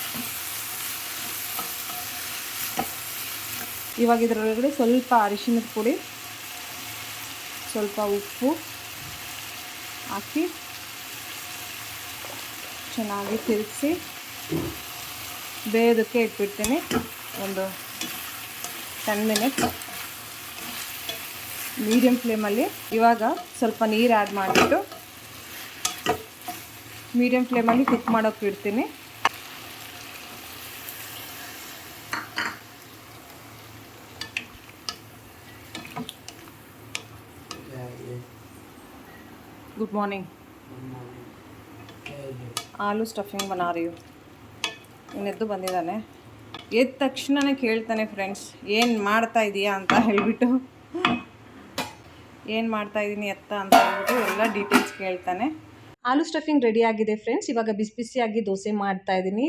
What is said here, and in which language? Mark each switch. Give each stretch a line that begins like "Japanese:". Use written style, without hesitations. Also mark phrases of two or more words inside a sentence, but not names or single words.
Kannada: ಇವಾಗ ಇದರೊಳಗಡೆ ಸ್ವಲ್ಪ ಅರಿಶಿಣದ ಪುಡಿ, ಸ್ವಲ್ಪ ಉಪ್ಪು ಹಾಕಿ ಚೆನ್ನಾಗಿ ತಿರುಗಿಸಿ ಬೇಯೋದಕ್ಕೆ ಇಟ್ಬಿಡ್ತೀನಿ ಒಂದು 10
English: minutes medium flame.
Kannada: ಇವಾಗ ಸ್ವಲ್ಪ ನೀರು ಆ್ಯಡ್ ಮಾಡಿಬಿಟ್ಟು
English: medium flame
Kannada: ಕುಕ್ ಮಾಡೋಕ್ಕೆ ಇಡ್ತೀನಿ.
English: good morning.
Hindi: आलू स्टफिंग बना रही हूँ.
Kannada: ಇನ್ನೆದ್ದು ಬಂದಿದ್ದಾನೆ. ಎದ್ದ ತಕ್ಷಣನೇ ಕೇಳ್ತಾನೆ ಫ್ರೆಂಡ್ಸ್, ಏನು ಮಾಡ್ತಾ ಇದೀಯಾ ಅಂತ ಹೇಳ್ಬಿಟ್ಟು, ಏನು ಮಾಡ್ತಾಯಿದ್ದೀನಿ ಎತ್ತ ಅಂತ ಹೇಳ್ಬಿಟ್ಟು ಎಲ್ಲ ಡೀಟೇಲ್ಸ್ ಕೇಳ್ತಾನೆ. ಆಲೂ
English: stuffing ready
Kannada: ಆಗಿದೆ ಫ್ರೆಂಡ್ಸ್. ಇವಾಗ ಬಿಸಿ ಬಿಸಿಯಾಗಿ ದೋಸೆ ಮಾಡ್ತಾಯಿದ್ದೀನಿ.